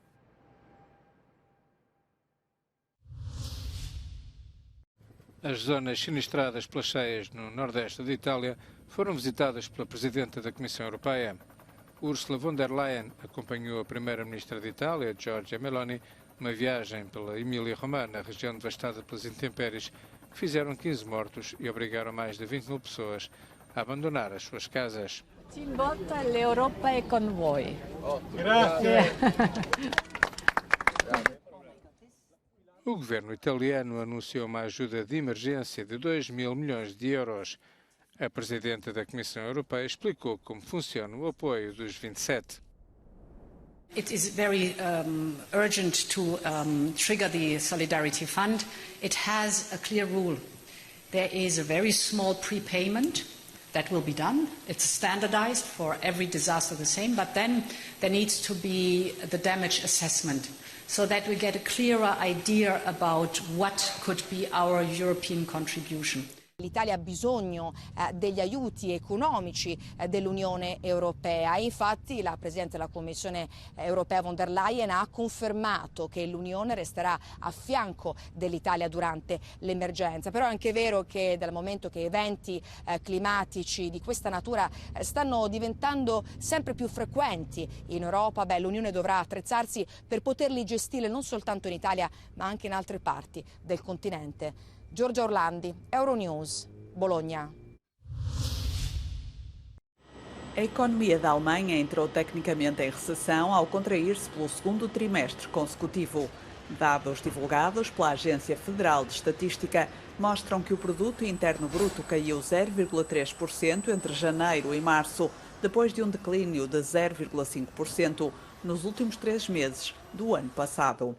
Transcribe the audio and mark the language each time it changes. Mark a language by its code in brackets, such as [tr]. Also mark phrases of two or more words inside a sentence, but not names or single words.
[pt] As zonas sinistradas pelas cheias no nordeste de Itália foram visitadas pela Presidenta da Comissão Europeia. Ursula von der Leyen acompanhou a Primeira-Ministra de Itália, Giorgia Meloni, numa viagem pela Emília-Romagna, região devastada pelas intempéries, que fizeram 15 mortos e obrigaram mais de 20 mil pessoas a abandonar as suas casas. [it] L'Europa è con voi. Grazie. [pt] O governo italiano anunciou uma ajuda de emergência de 2 mil milhões de euros. A Presidenta da Comissão Europeia explicou como funciona o apoio dos 27. [en] It is very urgent to trigger the Solidarity Fund. It has a clear rule. There is a very small prepayment that will be done. It's standardized for every disaster the same, but then there needs to be the damage assessment so that we get a clearer idea about what could be our European contribution. [it] L'Italia ha bisogno degli aiuti economici dell'Unione Europea. Infatti la Presidente della Commissione Europea von der Leyen ha confermato che l'Unione resterà a fianco dell'Italia durante l'emergenza. Però è anche vero che dal momento che eventi climatici di questa natura stanno diventando sempre più frequenti in Europa, l'Unione dovrà attrezzarsi per poterli gestire non soltanto in Italia ma anche in altre parti del continente. Giorgia Orlandi, Euronews, Bologna. [pt] A economia da Alemanha entrou tecnicamente em recessão ao contrair-se pelo segundo trimestre consecutivo. Dados divulgados pela Agência Federal de Estatística mostram que o produto interno bruto caiu 0,3% entre janeiro e março, depois de um declínio de 0,5% nos últimos 3 meses do ano passado.